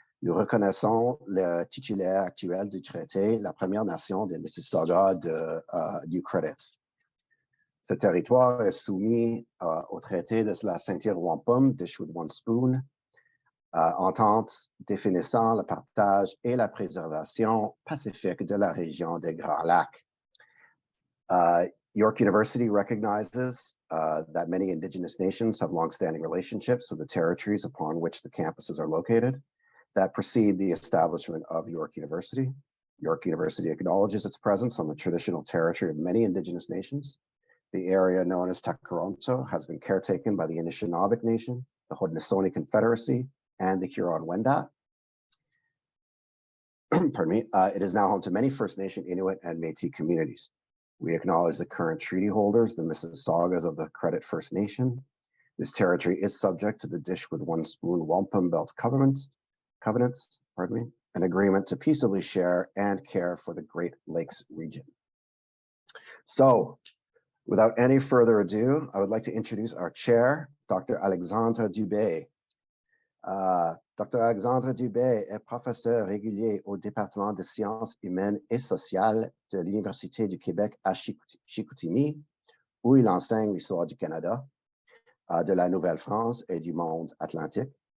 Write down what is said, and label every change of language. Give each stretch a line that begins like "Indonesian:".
French: Nous reconnaissons le titulaire actuel du traité, la Première Nation des Mississauga du Credit. Ce territoire est soumis au traité de la ceinture wampum, Dish with One Spoon, entente définissant le partage et la préservation pacifique de la région des Grands Lacs.
English: York University recognizes that many Indigenous nations have long-standing relationships with the territories upon which the campuses are located that precede the establishment of York University. York University acknowledges its presence on the traditional territory of many Indigenous nations. The area known as Takaronto has been caretaken by the Anishinaabe Nation, the Haudenosaunee Confederacy, and the Huron-Wendat. Pardon me. It is now home to many First Nation, Inuit, and Métis communities. We acknowledge the current treaty holders, the Mississaugas of the Credit First Nation. This territory is subject to the Dish with One Spoon Wampum Belt covenants, an agreement to peaceably share and care for the Great Lakes region. So, without any further ado, I would like to introduce our chair, Dr. Alexandre Dubé. Dr.
French: Alexandre Dubé est professeur régulier au département de sciences humaines et sociales de l'Université du Québec à Chicoutimi, où il enseigne l'histoire du Canada, de la Nouvelle-France et du monde atlantique.